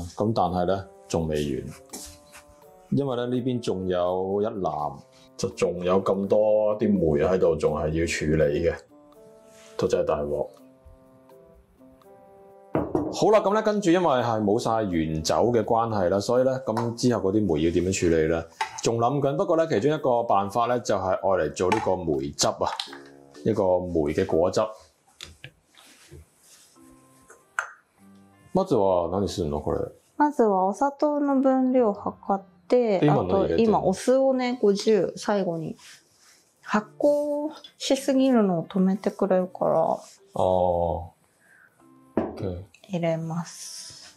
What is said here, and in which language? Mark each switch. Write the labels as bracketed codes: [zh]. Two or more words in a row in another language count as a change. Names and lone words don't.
[yue] 咁但係咧仲未完，因為咧呢邊仲有一籃，就仲有咁多啲梅喺度，仲係要處理嘅，都真係大鑊。好啦，咁咧跟住因為係冇晒原酒嘅關係啦，所以咧咁之後嗰啲梅要點樣處理咧？仲諗緊，不過咧其中一個辦法咧就係愛嚟做呢個梅汁啊，一個梅嘅果汁。 [ja] まずは何するのこれ？まずはお砂糖の分量を測って、あと今お酢をね、50最後に発酵しすぎるのを止めてくれるから、入れます。